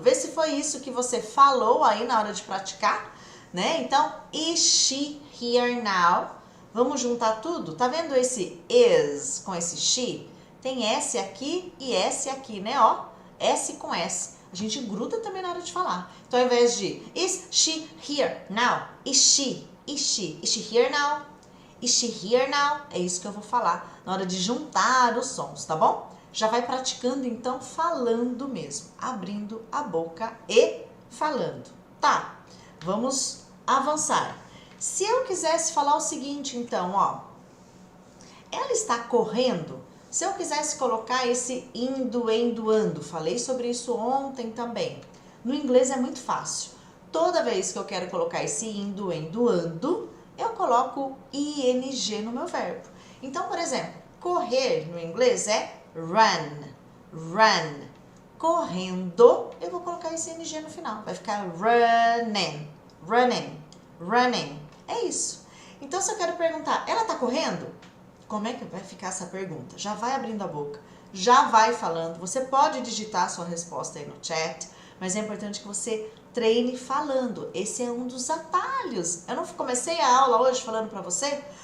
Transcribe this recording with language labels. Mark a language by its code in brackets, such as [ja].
[pt] Vê se foi isso que você falou aí na hora de praticar, né? Então, [en] is she here now? [pt] Vamos juntar tudo? Tá vendo esse is com esse she? Tem S aqui e S aqui, né? Ó, S com S. A gente gruda também na hora de falar. Então, ao invés de [en] is she here now? Is she here now? Is she here now? [pt] É isso que eu vou falar na hora de juntar os sons, tá bom? Já vai praticando, então, falando mesmo. Abrindo a boca e falando. Tá, vamos avançar. Se eu quisesse falar o seguinte, então, ó. Ela está correndo? Se eu quisesse colocar esse indo, ando, falei sobre isso ontem também. No inglês é muito fácil. Toda vez que eu quero colocar esse indo, ando, eu coloco ing no meu verbo. Então, por exemplo, correr no inglês é run, run. Correndo, eu vou colocar esse ing no final. Vai ficar running, running, running. É isso. Então, se eu quero perguntar, ela tá correndo? Como é que vai ficar essa pergunta? Já vai abrindo a boca, já vai falando. Você pode digitar a sua resposta aí no chat, mas é importante que você treine falando. Esse é um dos atalhos. Eu não comecei a aula hoje falando para você?